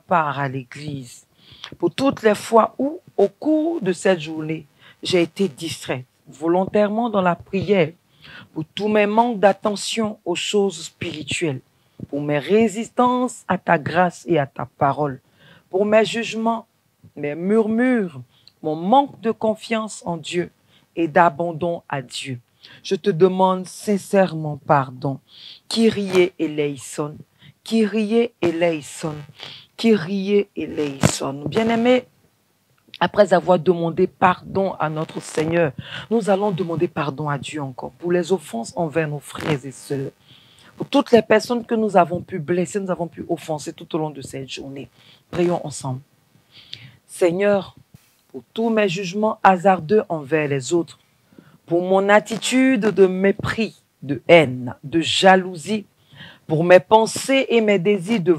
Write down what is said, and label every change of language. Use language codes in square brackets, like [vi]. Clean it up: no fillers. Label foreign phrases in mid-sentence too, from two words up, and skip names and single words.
[fr] part à l'église, pour toutes les fois où, au cours de cette journée, j'ai été distraite volontairement dans la prière, pour tous mes manques d'attention aux choses spirituelles, pour mes résistances à ta grâce et à ta parole, pour mes jugements, mes murmures, mon manque de confiance en Dieu et d'abandon à Dieu. Je te demande sincèrement pardon. [el] Κύριε ελέησον. Κύριε ελέησον, Κύριε ελέησον. [fr] Bien-aimés, après avoir demandé pardon à notre Seigneur, nous allons demander pardon à Dieu encore pour les offenses envers nos frères et sœurs, pour toutes les personnes que nous avons pu blesser, nous avons pu offenser tout au long de cette journée. Prions ensemble. Seigneur, pour tous mes jugements hasardeux envers les autres, pour mon attitude de mépris, de haine, de jalousie, pour mes pensées et mes désirs de